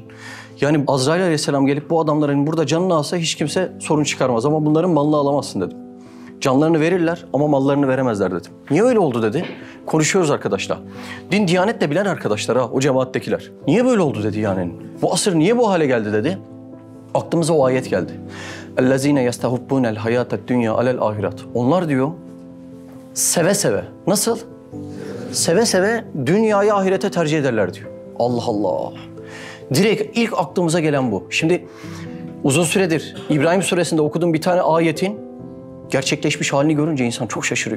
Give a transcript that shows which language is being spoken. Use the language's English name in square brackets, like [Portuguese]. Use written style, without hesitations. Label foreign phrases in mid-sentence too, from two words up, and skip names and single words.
[Turkish] Yani Azrail Aleyhisselam gelip bu adamların burada canını alsa hiç kimse sorun çıkarmaz ama bunların malını alamazsın dedim. Canlarını verirler ama mallarını veremezler dedim. Niye öyle oldu dedi. Konuşuyoruz arkadaşlar. Din diyanetle bilen arkadaşlar ha o cemaattekiler. Niye böyle oldu dedi yani. Bu asır niye bu hale geldi dedi. Aklımıza o ayet geldi. [Arabic] اَلَّذ۪ينَ يَسْتَهُبُّونَ الْحَيَاةَ الدُّنْيَا عَلَى الْآخِرَةِ. [Turkish] Onlar diyor seve seve. Nasıl? Seve seve dünyayı ahirete tercih ederler diyor. Allah Allah. Direkt ilk aklımıza gelen bu. Şimdi uzun süredir İbrahim Suresinde okuduğum bir tane ayetin gerçekleşmiş halini görünce insan çok şaşırıyor.